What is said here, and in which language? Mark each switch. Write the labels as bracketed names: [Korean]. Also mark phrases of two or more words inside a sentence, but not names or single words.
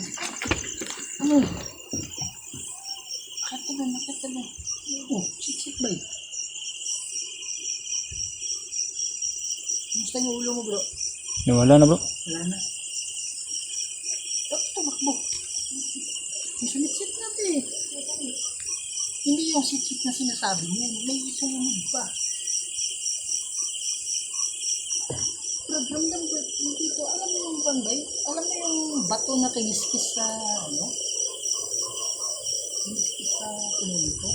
[Filipino] Ano? Nakatagal. Oh, sit ba eh? Kumusta yung ulo mo bro? Nawala na bro. Wala na. Ba't tumakbo? May sumit-sit natin eh. Hindi yung sit-sit na sinasabi mo. May sumunod pa. Ramdam ko dito. Alam mo yung banday? Alam mo yung bato na kiniskis sa kiniskis sa tinuloy ko?